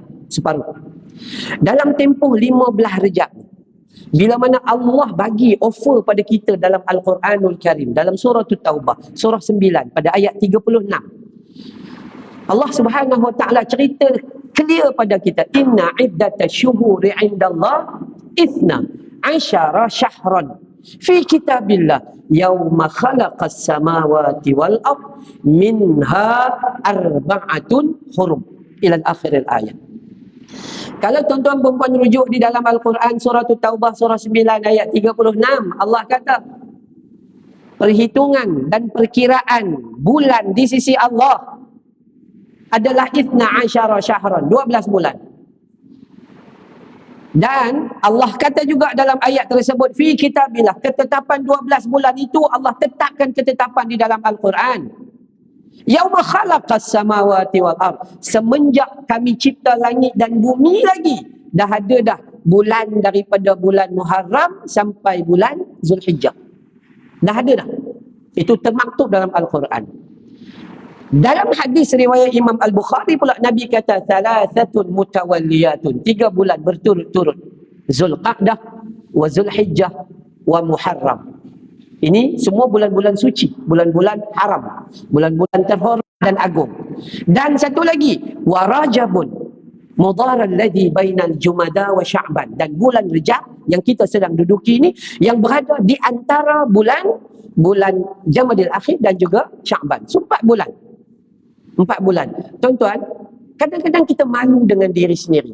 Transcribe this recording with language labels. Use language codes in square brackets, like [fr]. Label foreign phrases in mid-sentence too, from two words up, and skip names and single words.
[ms] Separuh. Dalam tempoh 15 Rejab, bila mana Allah bagi offer pada kita dalam Al-Quranul Karim, dalam surah Taubah, surah 9, pada ayat 36. Allah [ar] سبحانه وتعالى [ms] cerita clear pada kita, [ar] إن عدة الشهور عند الله اثنا عشر شهرا في كتاب الله يوم خلق السماوات والأرض منها أربعة حرم إلى آخر آية. [ms] Kalau tuan-tuan perempuan rujuk di dalam Al-Quran surah Taubah surah 9 ayat 36, Allah kata perhitungan dan perkiraan bulan di sisi Allah adalah [ar] اثنا عشر شهرا, [ms] 12 bulan. Dan Allah kata juga dalam ayat tersebut, [ar] في كتاب الله, [ms] ketetapan 12 bulan itu Allah tetapkan ketetapan di dalam Al-Quran. [ar] يوم خلق السماوات والأرض, [ms] semenjak kami cipta langit dan bumi lagi, dah ada dah bulan daripada bulan Muharram sampai bulan Zulhijjah. Dah ada dah. Itu termaktub dalam Al-Quran. Dalam hadis riwayat Imam Al-Bukhari pula, Nabi kata [ar] ثلاثة متواليات, [ms] 3 bulan berturut-turut, Zulqa'dah wa Zulhijjah wa Muharram. Ini semua bulan-bulan suci, bulan-bulan haram, bulan-bulan terhormat dan agung. Dan satu lagi, [ar] ورجب مضر الذي بين جمادى وشعبان, [ms] dan bulan Rejab yang kita sedang duduki ini, yang berada di antara bulan Jamadil Akhir dan juga Sya'ban. So, 4 bulan. 4 bulan. Tuan-tuan, kadang-kadang kita malu dengan diri sendiri.